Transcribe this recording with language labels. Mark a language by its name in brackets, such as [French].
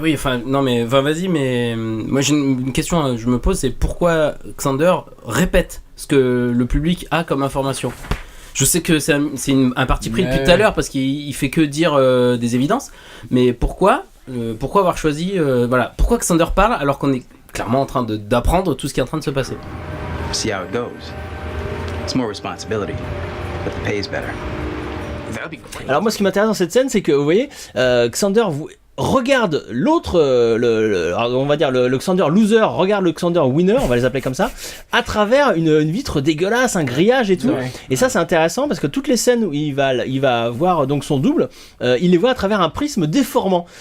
[French] Oui, vas-y, mais moi j'ai une question, je me pose, c'est pourquoi Xander répète ce que le public a comme information. Je sais que c'est un parti pris depuis tout à l'heure parce qu'il fait que dire des évidences, mais pourquoi avoir choisi pourquoi Xander parle alors qu'on est clairement en train d'apprendre tout ce qui est en train de se passer. [English] See how it goes. It's more responsibility, but the pay is better. [French] Alors moi ce qui m'intéresse dans cette scène c'est que vous voyez Xander regarde l'autre, on va dire le Xander loser regarde le Xander winner, on va les appeler comme ça, à travers une vitre dégueulasse, un grillage et tout. Ouais. Et ça c'est intéressant parce que toutes les scènes où il va voir donc son double, il les voit à travers un prisme déformant.